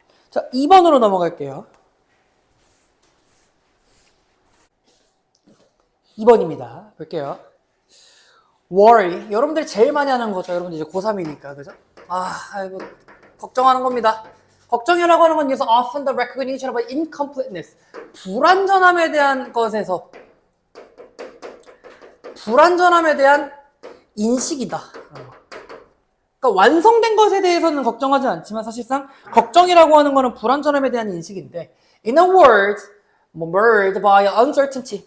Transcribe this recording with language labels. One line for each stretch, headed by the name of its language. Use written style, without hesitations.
Korean: 자, 2번으로 넘어갈게요. 2번입니다. 볼게요. worry. 여러분들이 제일 많이 하는 거죠. 여러분들 이제 고3이니까. 그죠? 아이고, 걱정하는 겁니다. 걱정이라고 하는 건
English: is often the recognition of incompleteness.
Korean: 불완전함에 대한 것에서 불완전함에 대한 인식이다. 그러니까 완성된 것에 대해서는 걱정하지 않지만 사실상 걱정이라고 하는 거는 불완전함에 대한 인식인데
English: in a word, marred by uncertainty.